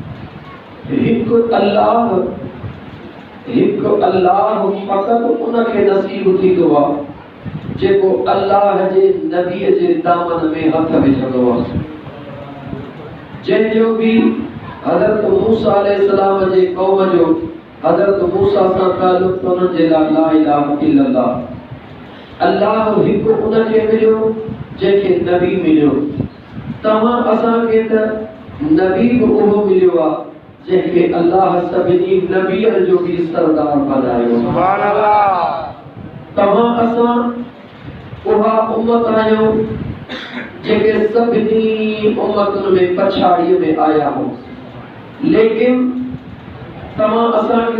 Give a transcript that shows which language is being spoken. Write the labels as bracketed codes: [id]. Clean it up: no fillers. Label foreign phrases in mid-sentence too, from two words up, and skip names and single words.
[sd] हिकु अल्लाह फ़क़त उनखे नसीब थींदो आहे जेको अल्लाह जे नबीअ जे दामन में हथ विझंदो आहे। जंहिंजो भी हज़रत मूसा अलैहिस्सलाम जे क़ौम जो हज़रत मूसा सां ताल्लुक़ उन्हनि जे लाइ [ar] لا إله إلا الله [sd] अल्लाह हिकु उनखे मिलियो जंहिंखे नबी मिलियो। तव्हां असांखे त नबी बि उहो मिलियो आहे जंहिंखे अल्लाह सभिनी नबीअनि जो बि सरदार बनायो। [ar] سبحان الله. [sd] तव्हां असां उहा उम्मत आहियूं जेके सभिनी उम्मतुनि में पछाड़ीअ में आया हो लेकिन तव्हां असांखे